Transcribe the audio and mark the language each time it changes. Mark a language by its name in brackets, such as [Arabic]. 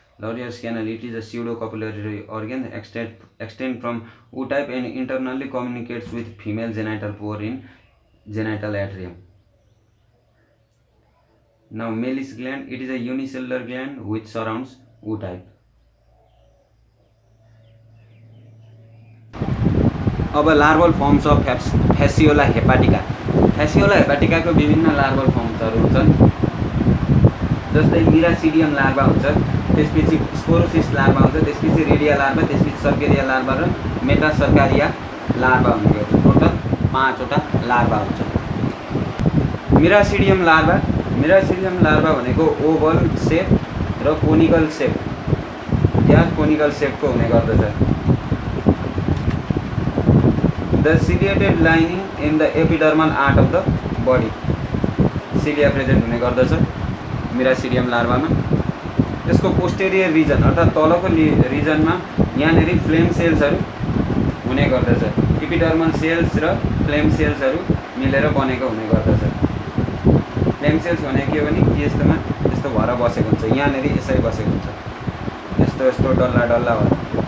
[English] Laurier's canal, it is a pseudocopulatory organ extend from O type and internally communicates with female genital pore in genital atrium. Now Mealy's gland, it is a unicellular gland which surrounds O type. अब larval forms of Fasciola hepatica. [Nepali] Fasciola हेपाटिकाको विभिन्न larval फर्म्सहरू हुन्छन्, जस्तै मिरासिडियम larva हुन्छ, त्यसपछि sporocyst larva हुन्छ, त्यसपछि radio larva, त्यसपछि cercaria larva र मेटासर्कारिया लार्भा हुने गर्छ। टोटल 5 वटा लार्भा हुन्छ। मिरासिडियम लार्भा भनेको ओभल सेप र कोनिकल सेप या कोनिकल सेपको हुने गर्दछ। [English] The ciliated lining in the epidermal part of the body, cilia present [Nepali] हुने गर्दछ मिरासिडियम लार्भामा। यसको पोस्टेरियर रिजन अर्थात् तलको रिजनमा यहाँनेरि फ्लेम सेल्सहरू हुने गर्दछ। एपिडर्मल सेल्स र फ्लेम सेल्सहरू मिलेर बनेको हुने गर्दछ। फ्लेम सेल्स भनेको के भने यस्तोमा यस्तो भएर बसेको हुन्छ, यहाँनेरि यसरी बसेको हुन्छ, यस्तो यस्तो डल्ला डल्ला भएर।